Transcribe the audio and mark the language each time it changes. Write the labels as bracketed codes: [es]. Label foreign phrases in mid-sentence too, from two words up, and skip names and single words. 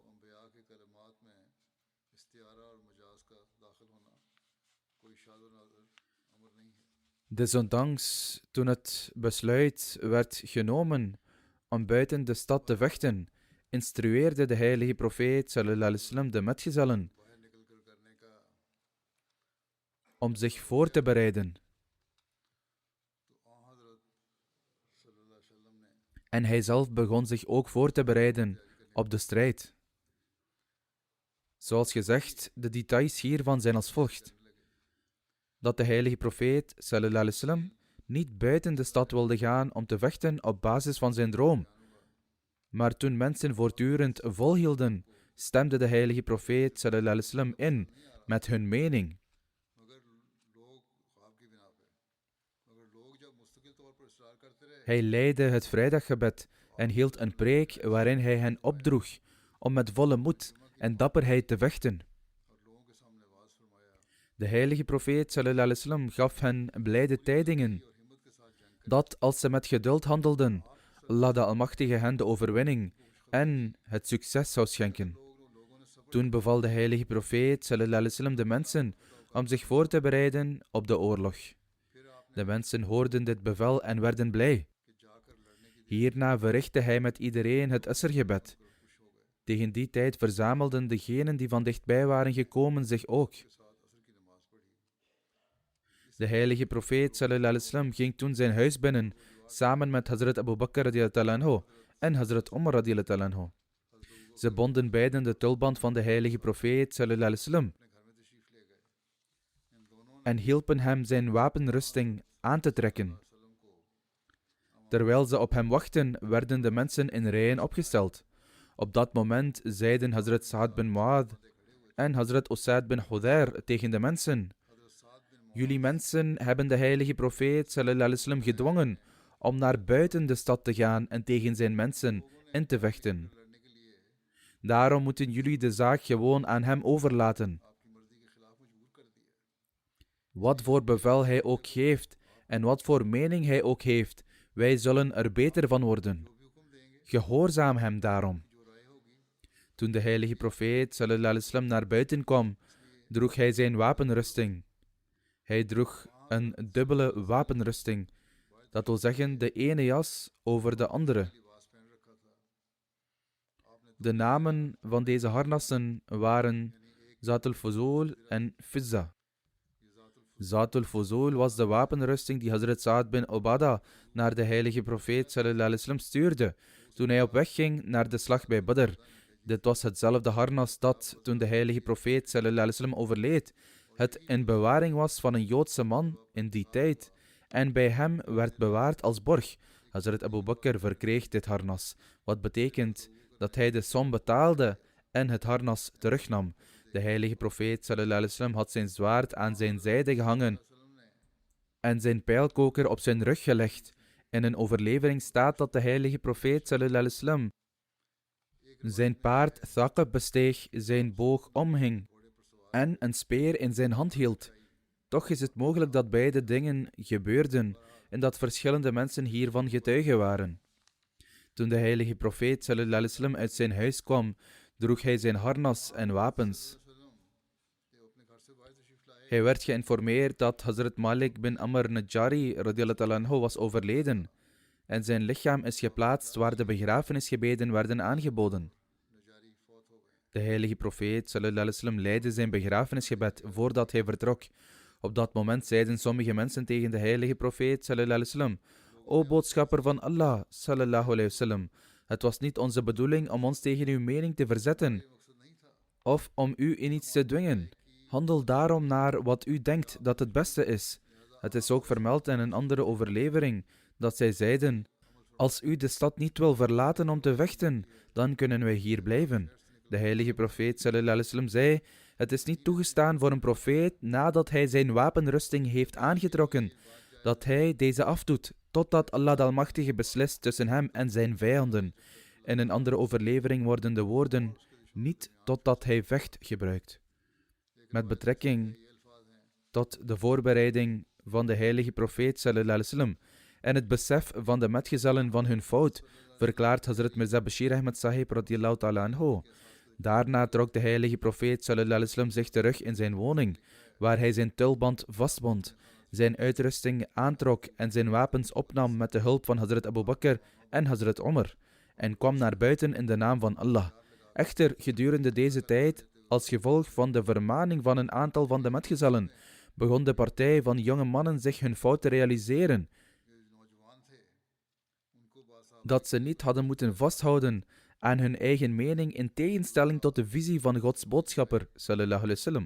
[nl] Desondanks, toen het besluit werd genomen om buiten de stad te vechten, instrueerde de heilige profeet [ar] صلى الله عليه وسلم [nl] de metgezellen om zich voor te bereiden. En hij zelf begon zich ook voor te bereiden op de strijd. Zoals gezegd, de details hiervan zijn als volgt: dat de heilige profeet [ar] صلى الله عليه وسلم [nl] niet buiten de stad wilde gaan om te vechten op basis van zijn droom. Maar toen mensen voortdurend volhielden, stemde de heilige profeet [ar] صلى الله عليه وسلم [nl] in met hun mening. Hij leidde het vrijdaggebed en hield een preek waarin hij hen opdroeg om met volle moed en dapperheid te vechten. De heilige profeet [ar] صلى الله عليه وسلم [nl] gaf hen blijde tijdingen dat als ze met geduld handelden, Allah de Almachtige hen de overwinning en het succes zou schenken. Toen beval de heilige profeet [ar] صلى الله عليه وسلم [nl] de mensen om zich voor te bereiden op de oorlog. De mensen hoorden dit bevel en werden blij. Hierna verrichtte hij met iedereen het Asrgebed. Tegen die tijd verzamelden degenen die van dichtbij waren gekomen zich ook. De heilige profeet [ar] صلى الله عليه وسلم [nl] ging toen zijn huis binnen, samen met Hazrat Abu Bakr [ar] رضي الله عنه [nl] en Hazrat Umar [ar] رضي الله عنه. [nl] Ze bonden beiden de tulband van de heilige profeet [ar] صلى الله عليه وسلم [nl] en hielpen hem zijn wapenrusting aan te trekken. Terwijl ze op hem wachten, werden de mensen in rijen opgesteld. Op dat moment zeiden Hazrat Sa'ad bin Mu'adh en Hazrat Usaid bin Hudayr tegen de mensen: jullie mensen hebben de heilige profeet [ar] صلى الله عليه وسلم [nl] gedwongen om naar buiten de stad te gaan en tegen zijn mensen in te vechten. Daarom moeten jullie de zaak gewoon aan hem overlaten. Wat voor bevel hij ook geeft en wat voor mening hij ook heeft, wij zullen er beter van worden. Gehoorzaam hem daarom. Toen de heilige profeet [ar] صلى الله عليه وسلم [nl] naar buiten kwam, droeg hij zijn wapenrusting. Hij droeg een dubbele wapenrusting, dat wil zeggen de ene jas over de andere. De namen van deze harnassen waren Zatul Fuzul en Fizza. Zatul Fuzul was de wapenrusting die Hazrat Sa'ad bin Ubadah naar de heilige profeet [ar] صلى الله عليه وسلم [nl] stuurde toen hij op weg ging naar de slag bij Badr. Dit was hetzelfde harnas dat, toen de heilige profeet [ar] صلى الله عليه وسلم [nl] overleed, het in bewaring was van een Joodse man in die tijd en bij hem werd bewaard als borg, Hazrat Abu Bakr verkreeg dit harnas, wat betekent dat hij de som betaalde en het harnas terugnam. De heilige profeet [ar] صلى الله عليه وسلم [nl] had zijn zwaard aan zijn zijde gehangen en zijn pijlkoker op zijn rug gelegd. In een overlevering staat dat de heilige profeet [ar] صلى الله عليه وسلم [nl] zijn paard Thaqab besteeg, zijn boog omhing en een speer in zijn hand hield. Toch is het mogelijk dat beide dingen gebeurden en dat verschillende mensen hiervan getuigen waren. Toen de heilige profeet [ar] صلى الله عليه وسلم [nl] uit zijn huis kwam, droeg hij zijn harnas en wapens. Hij werd geïnformeerd dat Hazrat Malik bin Amr Najjari [ar] رضي الله عنه [nl] was overleden en zijn lichaam is geplaatst waar de begrafenisgebeden werden aangeboden. De heilige profeet [ar] صلى الله عليه وسلم [nl] leidde zijn begrafenisgebed voordat hij vertrok. Op dat moment zeiden sommige mensen tegen de heilige profeet [ar] صلى الله عليه وسلم: [nl] O boodschapper van Allah [ar] صلى الله عليه وسلم, [nl] het was niet onze bedoeling om ons tegen uw mening te verzetten of om u in iets te dwingen. Handel daarom naar wat u denkt dat het beste is. Het is ook vermeld in een andere overlevering dat zij zeiden: als u de stad niet wil verlaten om te vechten, dan kunnen wij hier blijven. De heilige profeet [ar] صلى الله عليه وسلم [nl] zei: het is niet toegestaan voor een profeet nadat hij zijn wapenrusting heeft aangetrokken, dat hij deze afdoet, totdat Allah de Almachtige beslist tussen hem en zijn vijanden. In een andere overlevering worden de woorden niet totdat hij vecht gebruikt. Met betrekking tot de voorbereiding van de heilige profeet [ar] صلى الله عليه وسلم [nl] en het besef van de metgezellen van hun fout, verklaart Hazrat Mirza Bashir Ahmad Sahib [ar] رضي الله تعالى عنه. [nl] Daarna trok de heilige profeet [ar] صلى الله عليه وسلم [nl] zich terug in zijn woning, waar hij zijn tulband vastbond, zijn uitrusting aantrok en zijn wapens opnam met de hulp van Hazrat Abu Bakr en Hazrat Omar, en kwam naar buiten in de naam van Allah. Echter, gedurende deze tijd, als gevolg van de vermaning van een aantal van de metgezellen, begon de partij van jonge mannen zich hun fout te realiseren, dat ze niet hadden moeten vasthouden aan hun eigen mening in tegenstelling tot de visie van Gods boodschapper [ar] صلى الله عليه وسلم.